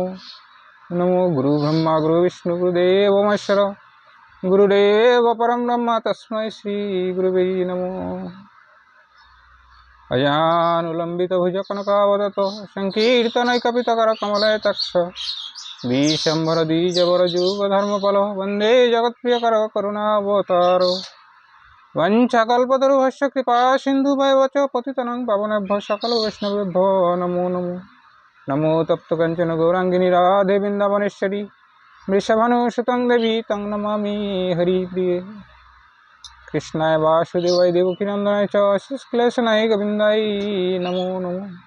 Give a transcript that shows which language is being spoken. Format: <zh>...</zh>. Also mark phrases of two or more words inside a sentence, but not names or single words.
<sa>নমো গুরু ব্রহ্মা গুরু বিষ্ণু গুরুদেব মহেশ্বর গুরুদেব পরম ব্রহ্ম তস্मै শ্রী গুরুবে নমো। অজানুলম্বিত ভুজ কনকাবদত সংকীর্তনৈকপিতকর কমলয়তাক্ষ বিশ্বম্ভর দ্বিজবর যুগ ধর্মফল বন্দে জগৎপ্রিয়কর করুণাবতার। वंशाकल्पतरुभ्यश्च कृपा सिन्धुभ्यश्च पतितानां पावनेभ्यो सकल वैष्णवेभ्यो नमो नमो। नमो तप्तकाञ्चन गौराङ्गिनी राधे वृन्दावनेश्वरी वृषभानुसुतं देवी तं नमामि हरिप्रिये। कृष्णाय वासुदेवाय देवकीनन्दनाय च श्रीकृष्णाय गोविन्दाय नमो नमो।</sa>